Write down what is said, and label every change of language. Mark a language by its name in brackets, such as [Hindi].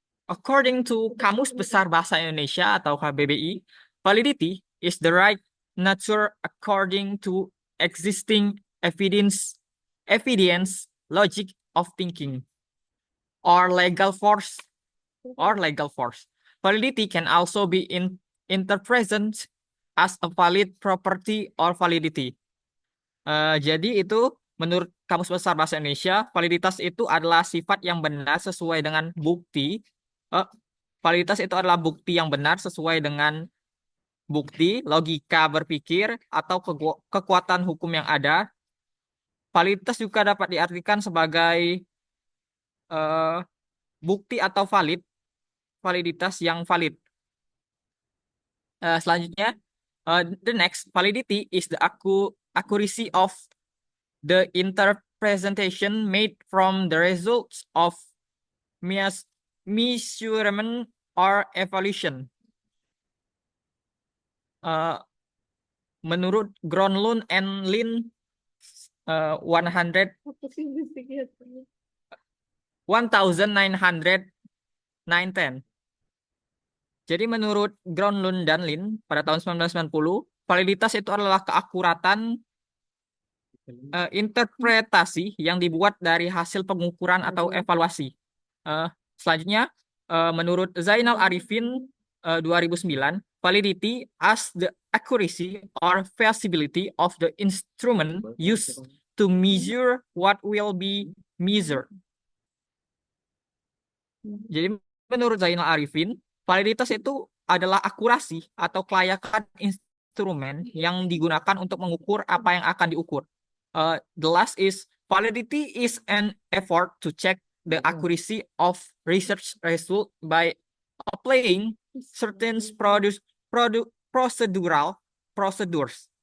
[English] According to Kamus Besar Bahasa Indonesia atau KBBI, validity is the right nature according to existing evidence, logic of thinking, or legal force. Validity can also be interpreted as a valid property or validity. [Indonesian] Jadi itu menurut Kamus Besar Bahasa Indonesia, validitas itu adalah sifat yang benar sesuai dengan bukti. Validitas itu adalah bukti yang benar sesuai dengan bukti, logika berpikir, atau kekuatan hukum yang ada. Validitas juga dapat diartikan sebagai eh, bukti atau validitas yang valid. [English] Selanjutnya, the next validity is the accuracy of the interpretation made from the results of measurement or evaluation. [Indonesian] Eh, Menurut Gronlund and Lin 100 1910. Jadi menurut Gronlund dan Lin pada tahun 1990, validitas itu adalah keakuratan interpretasi yang dibuat dari hasil pengukuran atau evaluasi. Eh, Selanjutnya, menurut [English] Zainal Arifin 2009, validity as the accuracy or feasibility of the instrument used to measure what will be measured. [Indonesian] Jadi menurut Zainal Arifin, validitas itu adalah akurasi atau kelayakan instrumen yang digunakan untuk mengukur apa yang akan diukur. [English] The last is validity is an effort to check the accuracy of research result by applying certain procedures.